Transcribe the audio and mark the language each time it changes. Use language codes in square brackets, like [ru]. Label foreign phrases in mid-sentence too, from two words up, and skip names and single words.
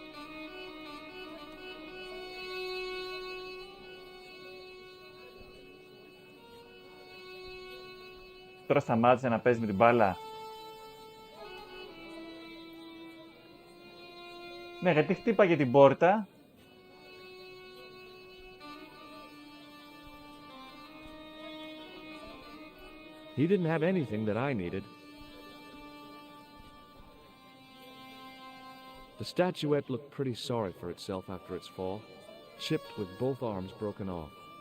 [el] Τώρα σταμάτησε να παίζει με την μπάλα. Ναι, γιατί χτύπαγε την πόρτα. [en] He didn't have anything that I needed. The statuette looked pretty sorry for itself after its fall, chipped with both arms broken off.